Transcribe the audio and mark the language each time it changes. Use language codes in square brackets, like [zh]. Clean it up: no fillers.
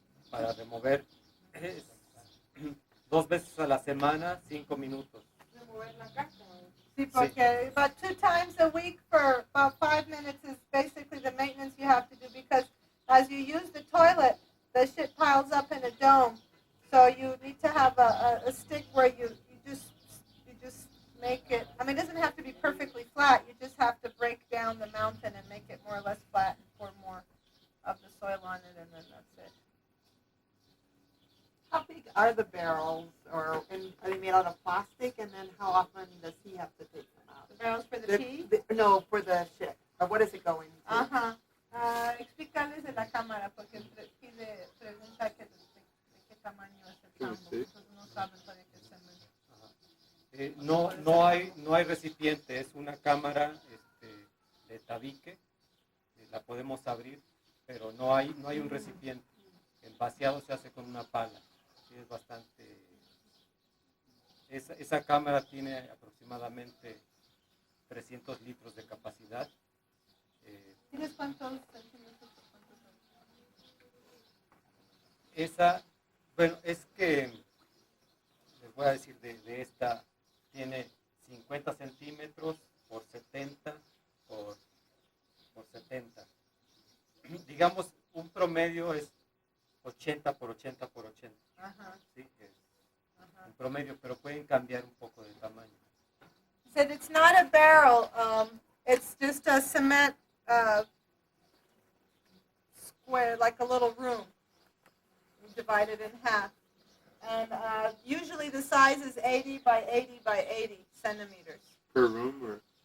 [es] Para remover 2 veces a la semana, 5 minutos. Remover la caca. Sí, porque [en] about 2 times a week for about 5 minutes is basically the maintenance you have to do, because as you use the toilet, the shit piles up in a dome. So you need to have a stick where you just make it, I mean, it doesn't have to be perfectly flat. You just have to break down the mountain and make it more or less flat and pour more of the soil on it, and then that's it. How big are the barrels, are they made out of plastic? And then how often does he have to take them out? The barrels for the tea? No, for the shit. Or what is it going to? [es] Ajá. Explicarles de la cámara, porque pide pregunta de qué tamaño es el tambo. Sí. Entonces no saben todavía qué se No hay recipiente, es una cámara de tabique, la podemos abrir, pero no hay un recipiente. El vaciado se hace con una pala. sí es bastante. Esa cámara tiene aproximadamente 300 litros de capacidad. ¿Tienes cuántos centímetros? Esa, bueno, es que les voy a decir de esta, tiene 50 centímetros por 70 por 70. Digamos, un promedio es 80 por 80 por 80. Ajá. ¿Sí? Es un promedio, pero pueden cambiar un poco de tamaño. [en] He said it's not a barrel. It's just a cement square, like a little room, divided in half. And usually the size is 80 by 80 by 80 centimeters. Per room or?